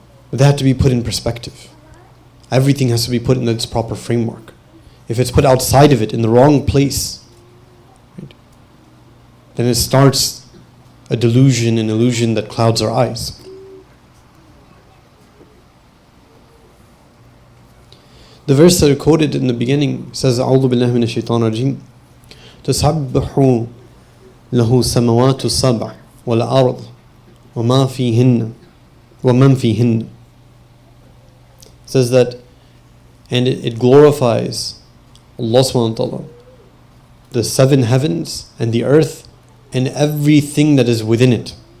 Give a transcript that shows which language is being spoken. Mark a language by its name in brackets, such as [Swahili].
[English] But they have to be put in perspective. Everything has to be put in its proper framework. If it's put outside of it, in the wrong place, right, then it starts a delusion, an illusion that clouds our eyes. The verse that I quoted in the beginning says, [Arabic] أعوذ بالله من الشيطان الرجيم تسبح له السماوات السبع والأرض وما فيهن ومن فيهن. [English] Says that, and it glorifies Allah subhanahu wa ta'ala, the seven heavens and the earth and everything that is within it.